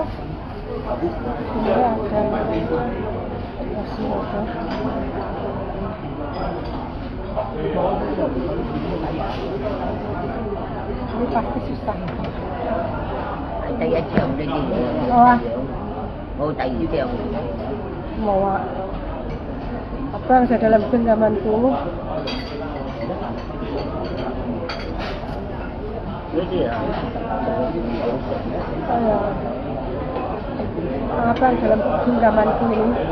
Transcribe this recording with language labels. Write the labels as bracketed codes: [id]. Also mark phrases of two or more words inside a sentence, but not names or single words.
[id] Ini ada kursi roda. Ini pasti susah. [yue] 第一場呢啲好啊，冇第二場。冇啊。 [id] bangsa dalam genggamanku. Abang dalam genggamanku ini.